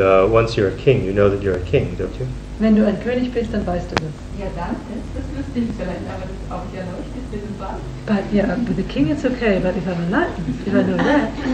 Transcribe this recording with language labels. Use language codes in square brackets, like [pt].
[en] Once you're a king, you know that you're a king, don't you? [de] Wenn du ein König bist, dann weißt du das. Ja, das wüsste ich vielleicht, aber das ist auch nicht erleuchtet, das ist wahr. [en] But yeah, with the king it's okay, but if I'm enlightened, if I know that.